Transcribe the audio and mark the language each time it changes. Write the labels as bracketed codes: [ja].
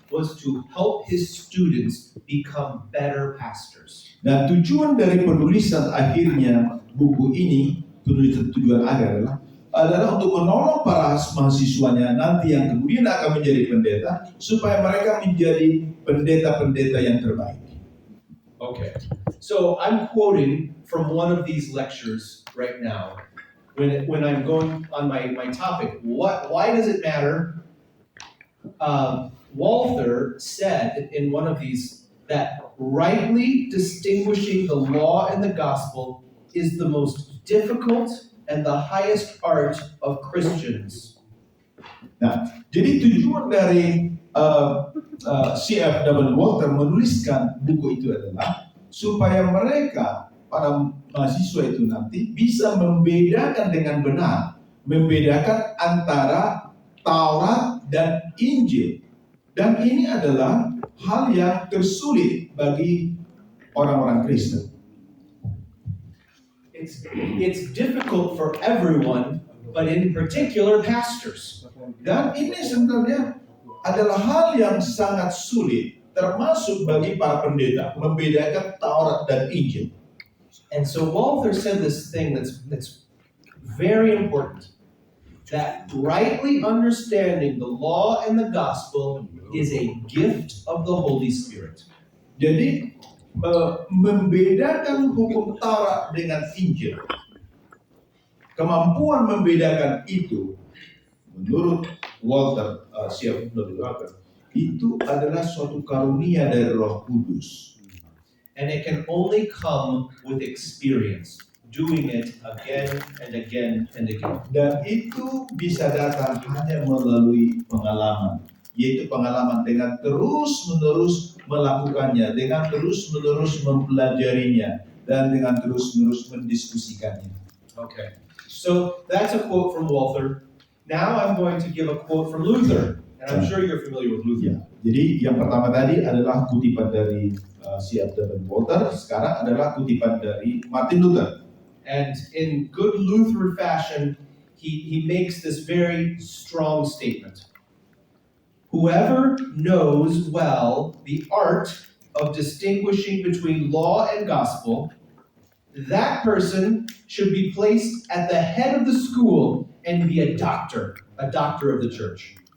[en] was to help his students become better pastors. [id] Dan tujuan dari penulisan akhirnya buku ini, tujuan akhir adalah untuk menolong para mahasiswanya nanti yang kemudian akan menjadi pendeta, supaya mereka menjadi pendeta-pendeta yang terbaik. [en] Okay. So I'm quoting from one of these lectures right now. When I'm going on my topic, why does it matter? Walther said in one of these that rightly distinguishing the law and the gospel is the most difficult and the highest art of Christians. [id] Nah, jadi tujuan dari C.F. Walter menuliskan buku itu adalah supaya mereka, para mahasiswa itu nanti bisa membedakan dengan benar, membedakan antara Taurat dan Injil. Dan ini adalah hal yang tersulit bagi orang-orang Kristen. [en] It's difficult for everyone, but in particular pastors. [id] Dan ini sebenarnya adalah hal yang sangat sulit, termasuk bagi para pendeta, membedakan Taurat dan Injil. [en] And so Walther said this thing that's very important, that rightly understanding the law and the gospel is a gift of the Holy Spirit. [id] Jadi membedakan hukum Taurat dengan Injil, kemampuan membedakan itu, menurut Walter, C.F. Walter, itu adalah suatu karunia dari Roh Kudus. [en] And it can only come with experience, doing it again and again and again. [id] Dan itu bisa datang hanya melalui pengalaman, yaitu pengalaman dengan terus-menerus melakukannya, dengan terus-menerus mempelajarinya, dan dengan terus-menerus mendiskusikannya. [en] Okay, so that's a quote from Walther. Now I'm going to give a quote from Luther, and I'm sure you're familiar with Luther. [id] Ya, jadi yang pertama tadi adalah kutipan dari C.F. Walter, sekarang adalah kutipan dari Martin Luther. [en] And in good Luther fashion, he makes this very strong statement. Whoever knows well the art of distinguishing between law and gospel, that person should be placed at the head of the school and be a doctor of the church.